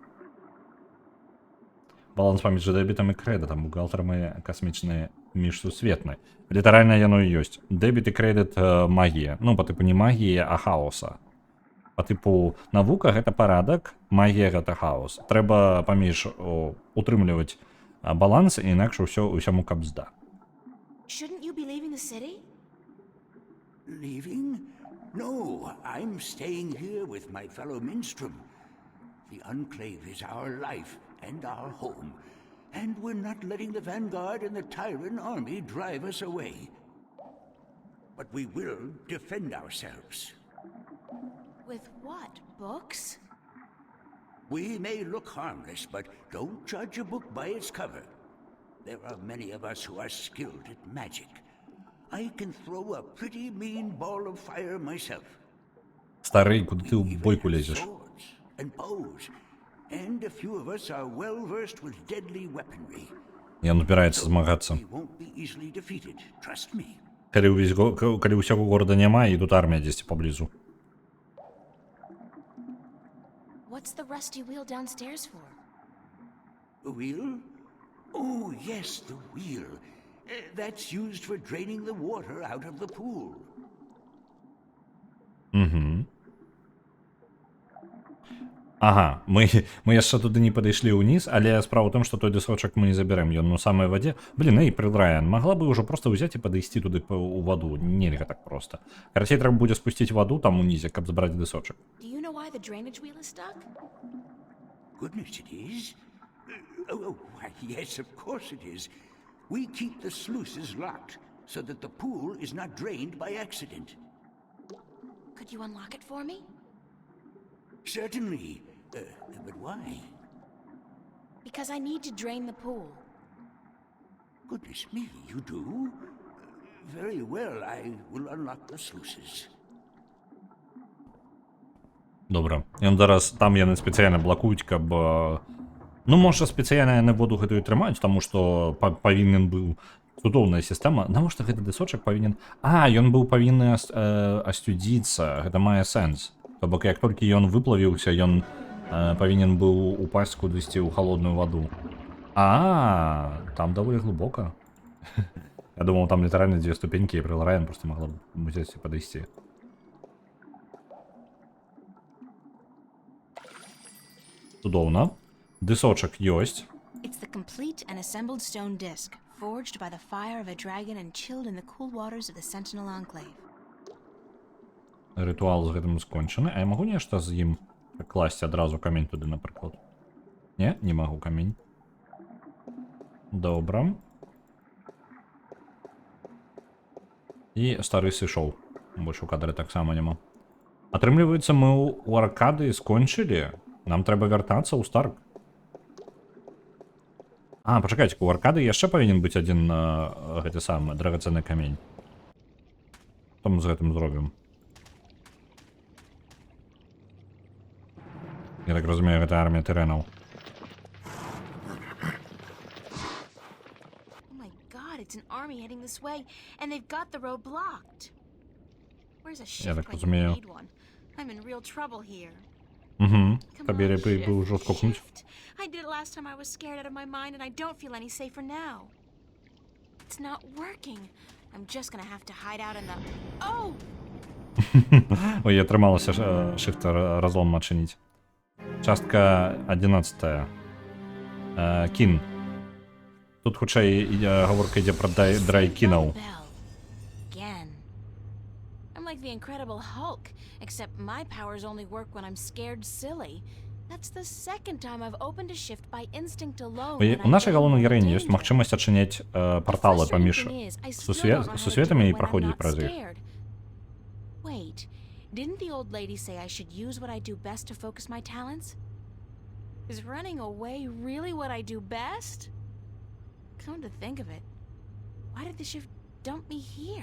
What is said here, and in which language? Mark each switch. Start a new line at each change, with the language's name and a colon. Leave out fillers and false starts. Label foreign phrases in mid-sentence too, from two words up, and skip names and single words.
Belarusian: Баланс паміж дэбітам і крэдытам, бухгалтарам і касмічныя міжсусветнай. Літаральна яно і ёсць. Дэбіт і крэдыт магія. Ну, па тыпу не магіі, а хаоса. Па тыпу навука гэта парадак, магія гэта хаос. Трэба паміж утрымліваць баланс, інакш усяму кабзда.
English: Shouldn't you be leaving the city? Leaving? No, I'm staying here with my fellow minstrel. The Enclave is our life and our home, and we're not letting the Vanguard and the Tyrant army drive us away. But we will defend ourselves. With what? Books? We may look harmless, but don't judge a book by its cover. There are many of us who are skilled at magic. I can throw a pretty mean ball of fire myself.
Ukrainian: Старый, куди ти в бойку лезеш?
English: Swords and bows, and a few of us are well versed with deadly weaponry.
Belarusian: Ён збіраецца змагацца.
English: We won't be easily defeated, trust me.
Belarusian: Калі ўсяго горада няма, і тут армія дзесьці паблізу.
English: What's the rusty wheel downstairs for? The wheel? Oh, yes, the wheel. That's used for draining the water out of the pool.
Belarusian: Ага, мы яшчэ туды не падышлі ўніз, але справа ў тым, што той дысочак мы не забярэм, ён у самай вадзе. Блін, Райан, магла бы ўжо проста ўзяць і падысці туды ў ваду. Нельга так проста. Карацей, трэба будзе спусціць ваду там унізе, каб забраць дысочак.
English: Do you know why the drainage wheel is stuck? Goodness, it is? Oh, why, yes, of course it is. We keep the sluices locked so that the pool is not drained by accident. Could you unlock it for me? Certainly. But why? Because I need to drain the pool. Goodness me, you do? Very well, I will unlock the sluices.
Belarusian: Добра. Ён зараз там яны спецыяльна блакуюць, каб... Ну, можа, спецыяльна яны воду гэтую трымаюць, таму што павінен быў цудоўная сістэма. Навошта гэты дысочак павінен... Ён быў павінны астудзіцца. Гэта мае сэнс. То бок, як толькі ён выплавіўся, ён павінен быў упасць кудысьці ў халодную ваду. Там даволі глыбока. Я думаў, там літаральна 2 ступенькі, і Райан проста магла б взяць і падысці. Цудоўна. Дысочак ёсць.
English: It's the complete and assembled stone disc, forged by the fire of a dragon and chilled in the cool waters of the Sentinel Enclave.
Belarusian: Ритуал з гэтым скончаны. А я магу нешта з ім класці адразу камень туды, напрыклад? Не, не магу камень. Добра. І стары сышоў. Больш у кадры таксама няма. Атрымліваецца, мы ў аркады скончылі. Нам трэба вяртацца ў Старк. Пачакайце, у аркады яшчэ павінен быць адзін гэты самы драгацэнны камень. Што мы з гэтым зробім? Я так разумею, гэта армія тырэнаў.
English: Oh my god, it's an army heading this way, and they've got the road blocked. Where's a shift
Belarusian: так
English: when you
Belarusian: разумею.
English: need one? I'm in real trouble here.
Belarusian: Табе лепей бы ўжо скокнуць.
English: I did it last time I was scared out of my mind, and I don't feel any safer now. It's not working. I'm just gonna have to hide out in the... Oh!
Belarusian: Ой, я трымалася shift разлом адчыніць. Частка 11. Кін. Тут хутчэй гаворка ідзе пра драйкінаў.
English: Again. I'm like the Incredible Hulk, except my powers only work when I'm scared silly. That's the second time I've opened a shift by instinct alone.
Belarusian: У нашай галоўнай гераіні ёсць магчымасць адчыняць парталы паміж сусветамі і праходзіць праз іх.
English: Wait, didn't the old lady say I should use what I do best to focus my talents? Is running away really what I do best? Come to think of it, why did the shift dump me here?